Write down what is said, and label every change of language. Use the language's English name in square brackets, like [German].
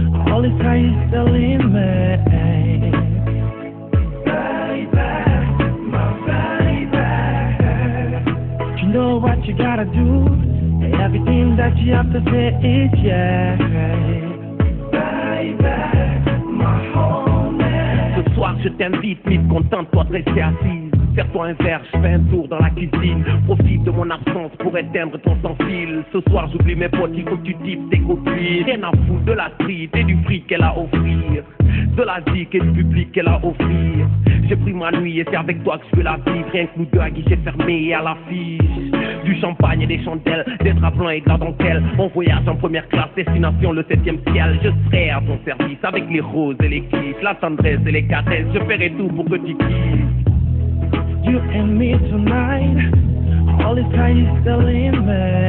[English] All this time is telling me. Baby, my baby. You know what you gotta do. Everything that you have to say is yeah. Baby, my homie. [French] Ce soir je t'invite, mise contente-toi de rester assise. Serre-toi un verre, je fais un tour dans la cuisine. Profite de mon absence pour éteindre ton sans-fil. Ce soir j'oublie mes potes, il faut que tu types tes copines. Rien à foutre de la street et du fric qu'elle a à offrir. De la zik et du public qu'elle a à offrir. J'ai pris ma nuit et c'est avec toi que je veux la vivre. Rien que nous deux à guichet fermé et à l'affiche. Du champagne et des chandelles, des draps blancs et de la dentelle. On voyage en première classe, destination le 7e ciel. Je serai à ton service avec les roses et les kiffs, la tendresse et les caresses. Je ferai tout pour que tu kiffes. [English] You and me tonight, all this time is telling me.